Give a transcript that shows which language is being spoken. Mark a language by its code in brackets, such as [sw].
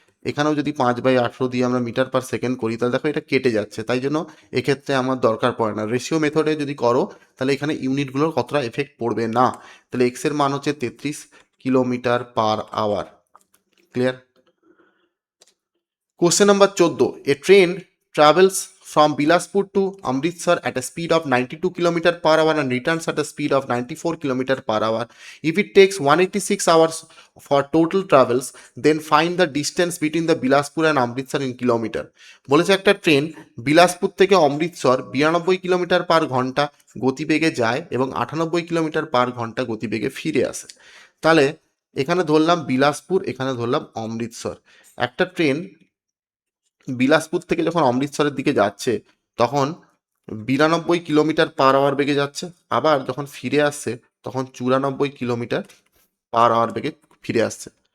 [bn] এখানেও যদি 5/18 দিয়ে আমরা মিটার পার সেকেন্ড করি, তাহলে দেখো এটা কেটে যাচ্ছে, তাই জন্য এক্ষেত্রে আমার দরকার পড়ে না। রেশিও মেথডে যদি করো, তাহলে এখানে ইউনিটগুলোর কতটা এফেক্ট পড়বে না। তাহলে এক্স এর মান হচ্ছে 33 kilometre per hour. Clear? [en] Question number 14. A train travels from Bilaspur to Amritsar at a speed of 92 km per hour and returns at a speed of 94 km per hour. If it takes 186 hours for total travels, then find the distance between the Bilaspur and Amritsar in kilometer. [bn] বলেছে একটা train Bilaspur থেকে Amritsar 92 kilometre পার ঘন্টা গতিবেগে যায় এবং 98 kilometre পার ঘন্টা গতিবেগে ফিরে আসে। তাহলে এখানে ধরলাম বিলাসপুর, এখানে ধরলাম অমৃতসর। একটা ট্রেন বিলাসপুর থেকে যখন অমৃতসরের দিকে যাচ্ছে, তখন 92 কিলোমিটার পার আওয়ার বেগে যাচ্ছে, আবার যখন ফিরে আসছে তখন 94 কিলোমিটার পার আওয়ার বেগে ফিরে আসছে।